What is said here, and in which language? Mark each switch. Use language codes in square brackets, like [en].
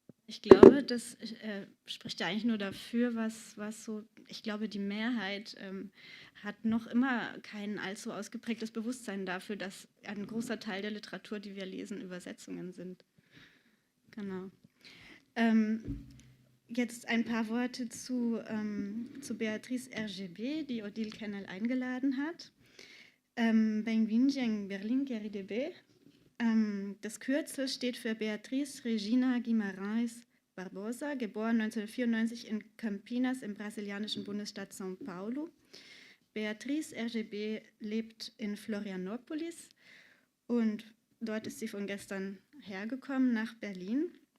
[de] Ich glaube, das spricht ja eigentlich nur dafür, was so, ich glaube, die Mehrheit hat noch immer kein allzu ausgeprägtes Bewusstsein dafür, dass ein großer Teil der Literatur, die wir lesen, Übersetzungen sind. Genau. Jetzt ein paar Worte zu Béatrice Hergébé, die Odile Kennel eingeladen hat. [pt] Bem-vindo em Berlim, RIDB. [de] Das Kürzel steht für Beatriz Regina Guimarães Barbosa, geboren 1994 in Campinas im brasilianischen Bundesstaat São Paulo. Béatrice Hergébé lebt in Florianópolis und dort ist sie von gestern hergekommen nach Berlin.